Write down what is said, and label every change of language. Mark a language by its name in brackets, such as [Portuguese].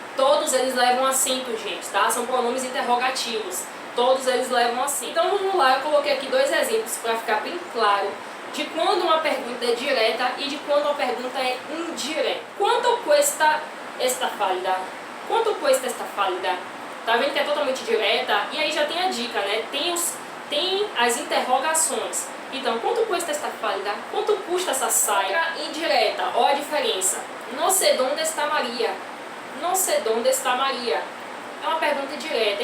[Portuguese] Todos eles levam acento, gente, tá? São pronomes interrogativos. Todos eles levam acento. Então vamos lá, eu coloquei aqui 2 exemplos para ficar bem claro de quando uma pergunta é direta e de quando uma pergunta é indireta. [Spanish] ¿Cuánto cuesta esta falda? ¿Cuánto cuesta esta falda? [Portuguese] Tá vendo que é totalmente direta? E aí já tem a dica, né? Tem as interrogações. Então, quanto custa esta falda? Quanto custa essa saia? Indireta, ó a diferença. [Spanish] No sé dónde está Maria. No sé dónde está Maria. [Portuguese] É uma pergunta direta.